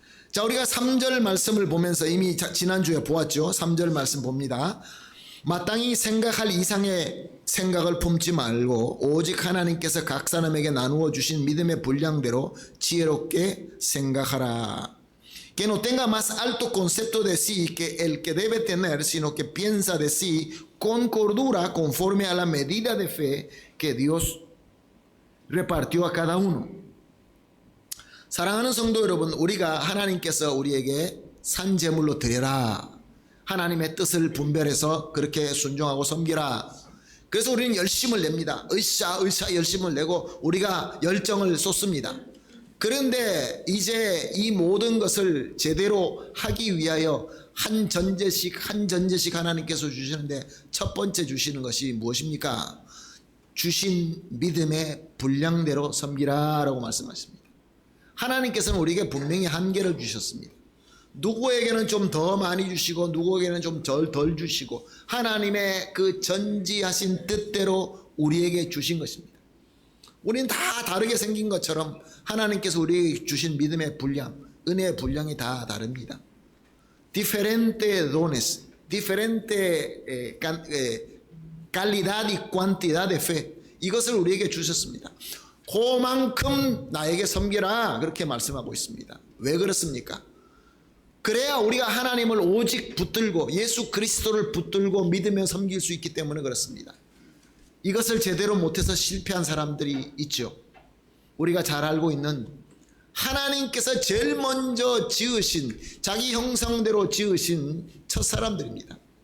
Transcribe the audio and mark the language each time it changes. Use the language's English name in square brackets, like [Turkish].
[Korean] 자, 우리가 3절 말씀을 보면서 이미 지난주에 보았죠. 3절 말씀 봅니다. 마땅히 생각할 이상의 생각을 품지 말고 오직 하나님께서 각 사람에게 나누어 주신 믿음의 분량대로 지혜롭게 생각하라. [Spanish] Que no tenga más alto concepto de sí que el que debe tener, sino que piensa de sí con cordura conforme a la medida de fe que Dios repartió a cada uno. [Korean] 사랑하는 성도 여러분, 우리가 하나님께서 우리에게 산제물로 드려라, 하나님의 뜻을 분별해서 그렇게 순종하고 섬기라. 그래서 우리는 열심을 냅니다. 으쌰 열심을 내고 우리가 열정을 쏟습니다. 그런데 이제 이 모든 것을 제대로 하기 위하여 한 전제씩 하나님께서 주시는데 첫 번째 주시는 것이 무엇입니까? 주신 믿음의 분량대로 섬기라 라고 말씀하십니다. 하나님께서는 우리에게 분명히 한계를 주셨습니다. 누구에게는 좀 더 많이 주시고 누구에게는 좀 덜 주시고 하나님의 그 전지하신 뜻대로 우리에게 주신 것입니다. 우리는 다 다르게 생긴 것처럼 하나님께서 우리에게 주신 믿음의 분량, 은혜의 분량이 다 다릅니다. [Spanish] diferentes dones, diferente calidad y cantidad de fe. [Korean] 이것을 우리에게 주셨습니다. 그만큼 나에게 섬기라 그렇게 말씀하고 있습니다. 왜 그렇습니까? 그래야 우리가 하나님을 오직 붙들고 예수 그리스도를 붙들고 믿으며 섬길 수 있기 때문에 그렇습니다. 이것을 제대로 못해서 실패한 사람들이 있죠. 우리가 잘 알고 있는 하나님께서 제일 먼저 지으신 자기 형상대로 지으신 첫 사람들입니다.